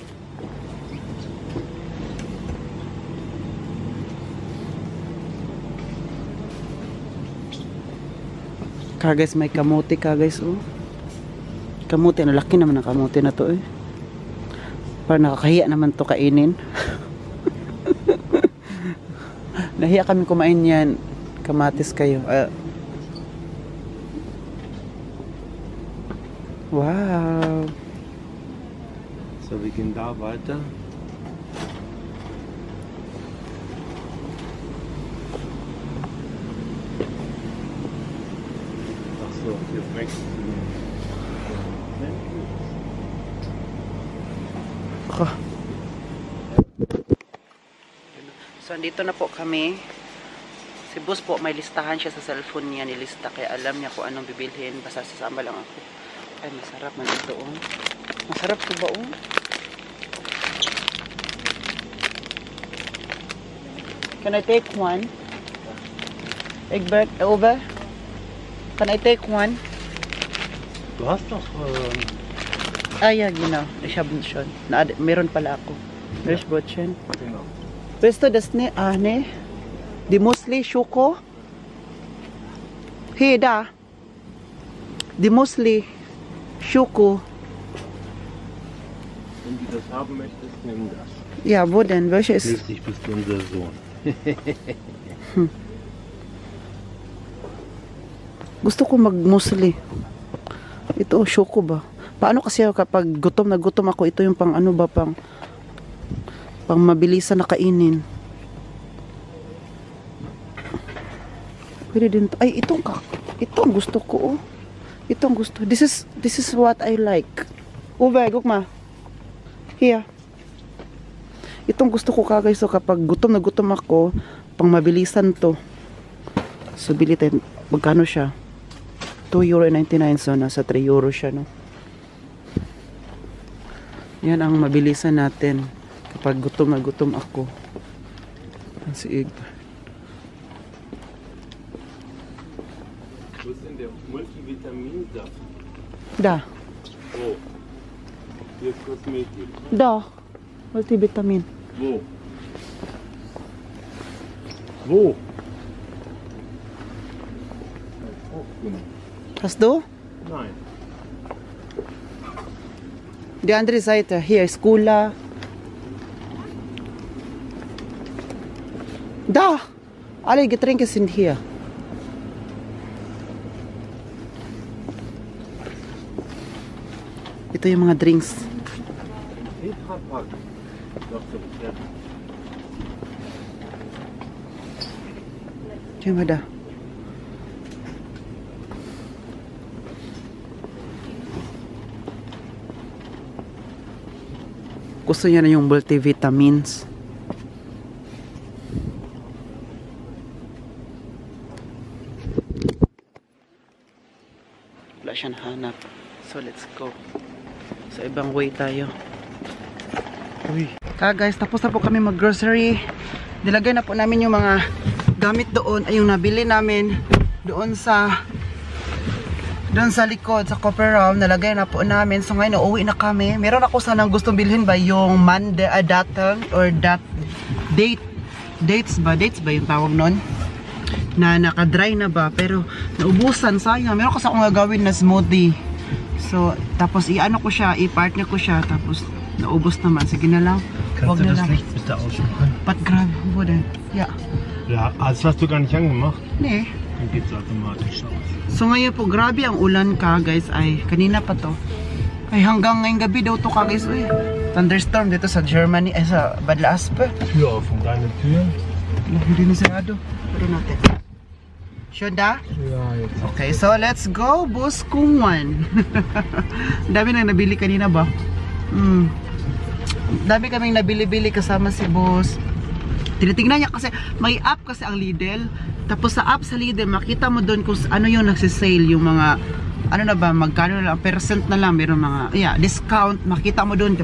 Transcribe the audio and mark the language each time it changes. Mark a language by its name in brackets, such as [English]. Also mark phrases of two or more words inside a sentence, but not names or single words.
[Filipino] Guys, may kamote guys. Kamote, laki naman ang kamote na to Parang nakakahiya naman to kainin. Nahiya kami kumain yan. Kamatis kayo. [English] Wow. [German] So, wir gehen da weiter. Ach so, hier wächst So, [Filipino] andito na po kami. Si boss po, may listahan siya sa cellphone niya, nilista. Kaya alam niya kung anong bibilhin. Basta sasama lang ako. Ay, masarap man ito, Masarap ito ba, [English] Can I take one? Egbert, over? Can I take one? [German] Du hast doch... Ja, genau. Ich habe schon. [Filipino] Meron pala ako. [English] There's Brötchen. [German] Genau. Weißt du das ne? Ne? Die Musli Schoko? Hier, da. Die Musli Schoko. Wenn du das haben möchtest, nimm das. Ja, wo denn? Welche ist? Schließlich bist du unser Sohn. [Filipino] Gusto ko mag-musli. Ito, Schoko ba? Paano kasi kapag gutom na gutom ako, ito yung pang ano ba, pang mabilisan na kainin. Pwede din to. Ay, itong gusto ko, Itong gusto. [English] This is what I like. Uwe, gukma. Here. [Filipino] Itong gusto ko kagay. So kapag gutom na gutom ako, pang mabilisan to. So bili tayo. Magkano siya? €2.99. So nasa €3 siya, no? Yan ang mabilisan natin kapag gutom na gutom ako. Si Ig. [German] Wo ist denn der Multivitaminsaft? Da. Wo? Hier ist Kosmetik. Da. Multivitamin. Wo? Wo? Hast du? Nein. Die andere Seite. Hier ist Cola. Da! Alle Getränke sind hier. [Filipino] Ito yung mga drinks. Diyan ba da? Gusto niya na yung multivitamins. Wala siyang hanap. [English] So let's go. [Filipino] Sa ibang way tayo. Uy. Guys, tapos na po kami mag-grocery. Nilagay na po namin yung mga gamit doon. Ay yung nabili namin doon sa likod, sa Copper Round. Nalagay na po namin. So ngayon, uuwi na kami. Meron ako sanang gustong bilhin ba yung datang or dates ba yung tawag nun? Na naka-dry na ba, pero naubusan, sayang. Meron kasi akong gagawin na smoothie. So, tapos i-ano ko siya, i-partner ko siya, tapos naubos naman. Sige na lang. [German] Kannst du das Licht bitte ausmachen? But grabe, wo denn? Ja. Ja, das hast du gar nicht angemacht. Nee. Dann geht es automatisch aus. [Filipino] So ngayon po, grabe ang ulan ka, guys. Ay, kanina pa to. Ay, hanggang ngayong gabi daw to ka, guys. Uy, thunderstorm dito sa Germany, ay sa Badlaaspe. [German] Tür offen, deine Tür. [Filipino] Hindi na sarado. Pero natin. Sure da? [German] Ja, jetzt. [English] Okay, so let's go, [Filipino] Boss Kungwan. Dami nang nabili kanina ba? Dami kaming nabili-bili kasama si Boss. Tinitingnan niya kasi, may app kasi ang Lidl. Tapos sa app sa Lidl, makita mo doon kung ano yung nagsisale, yung mga, ano na ba, magkano na lang, percent na lang, meron mga, discount, makita mo doon.